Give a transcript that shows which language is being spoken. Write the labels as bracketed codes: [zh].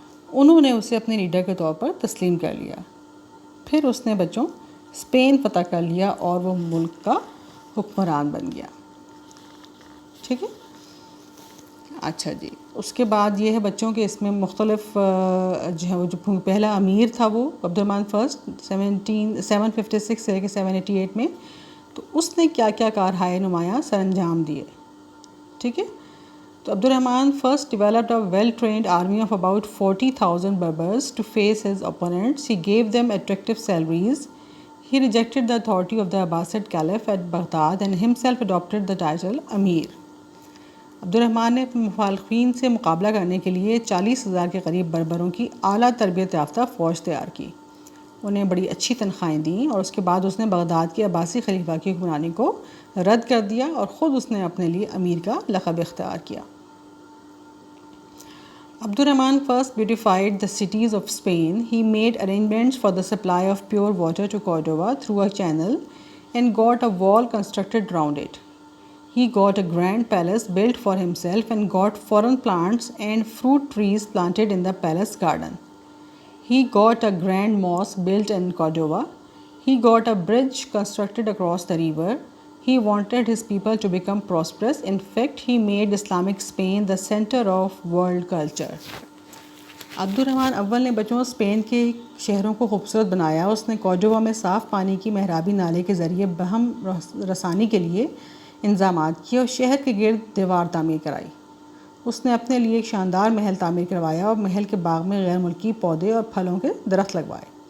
[ur] انہوں نے اسے اپنے لیڈر کے طور پر تسلیم کر لیا. پھر اس نے بچوں اسپین فتح کر لیا اور وہ ملک کا حکمران بن گیا. ٹھیک ہے. اچھا جی، اس کے بعد یہ ہے بچوں کے اس میں مختلف جو ہے وہ جو پہلا امیر تھا وہ عبدالرحمن فرسٹ 756 سے لے کے 788 میں، تو اس نے کیا کیا کارہائے نمایاں سر انجام دیے. ٹھیک ہے. [en] تو Abdur Rahman first developed a well-trained army of about 40,000 Berbers to face his opponents. He gave them attractive salaries. He rejected the authority of the Abbasid Caliph at Baghdad and himself adopted the title Amir. [ur] Abdul Rahman نے اپنے مخالفین سے مقابلہ کرنے کے لیے 40,000 کے قریب بربروں کی اعلیٰ تربیت یافتہ فوج تیار کی. انہیں بڑی اچھی تنخواہیں دیں اور اس کے بعد اس نے بغداد کے عباسی خلیفہ کی حکمرانی کو رد کر دیا اور خود اس نے اپنے لیے امیر کا لقب اختیار کیا. [en] Abdurrahman first beautified the cities of Spain. He made arrangements for the supply of pure water to Cordova through a channel and got a wall constructed around it. He got a grand palace built for himself and got foreign plants and fruit trees planted in the palace garden. He got a grand mosque built in Cordova. He got a bridge constructed across the river. He wanted his people to become prosperous. In fact, he made Islamic Spain the center of world culture. [ur] Abdul Rahman اول نے بچوں Spain کے شہروں کو خوبصورت بنایا. اس نے کورڈووا میں صاف پانی کی محرابی نالے کے ذریعے بہم رسانی کے لیے انتظامات کیے اور شہر کے گرد دیوار تعمیر کرائی. اس نے اپنے لیے ایک شاندار محل تعمیر کروایا اور محل کے باغ میں غیر ملکی پودے اور پھلوں کے درخت لگوائے.